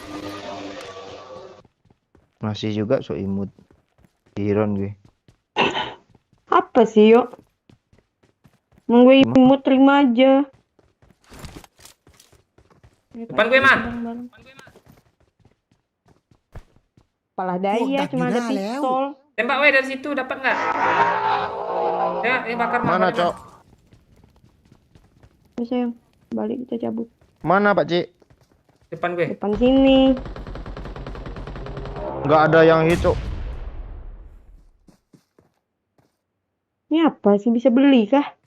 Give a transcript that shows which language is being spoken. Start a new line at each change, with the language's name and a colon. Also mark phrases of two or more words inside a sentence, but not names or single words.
Indonesian: Masih juga so imut. Iron gue. Apa sih yo? Emang gue imut terima aja. Depan gue, Man. Kepala
Thai: พวก
Indonesian: daya
Thai: ดักอ
Indonesian: cuma
Thai: ยู่ห
Indonesian: ada
Thai: น้าแล้ว
Indonesian: pistol. Tembak weh dari situ, dapat nggak? Ya, ini bakar mah. Mana, balik, Cok? Terus sayang, balik kita cabut. Mana Pak Cik? Depan gue. Depan sini. Nggak ada yang itu. Ini apa sih, bisa beli kah?